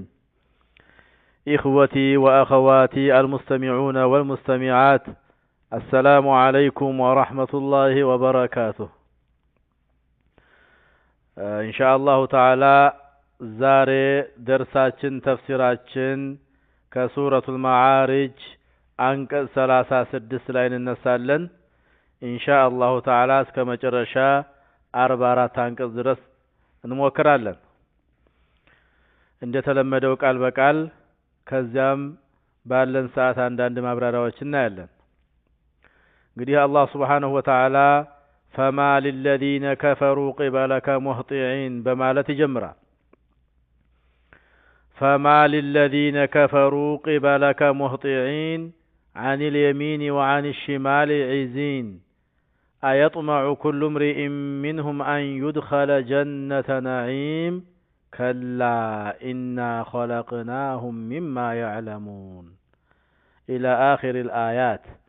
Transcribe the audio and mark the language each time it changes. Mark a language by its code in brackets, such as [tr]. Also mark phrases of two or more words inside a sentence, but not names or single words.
[ar] إخوتي وأخواتي المستمعون والمستمعات، السلام عليكم ورحمة الله وبركاته. إن شاء الله تعالى [am] ዛሬ ደርሳችን ተፍሲራችን ከሱረቱል መዓሪጅ አንቀጽ 36 ላይ እንነሳለን። [ar] إن شاء الله تعالى [am] እስከ መጨረሻ 44 አንቀጽ ድረስ እንሞክራለን። እንደተለመደው ቃል በቃል ከዚያም ባለን ሰዓት አንዳንድ ማብራሪያዎች እናያለን። እንግዲህ አላህ [ar] سبحانه وتعالى فما للذين كفروا قبلك مهطعين [am] በማለት ይጀምራል። [ar] فما للذين كفروا قبلك مهطعين عن اليمين وعن الشمال عزين أيطمع كل امرئ منهم أن يدخل جنة نعيم كلا إنا خلقناهم مما يعلمون إلى آخر الآيات.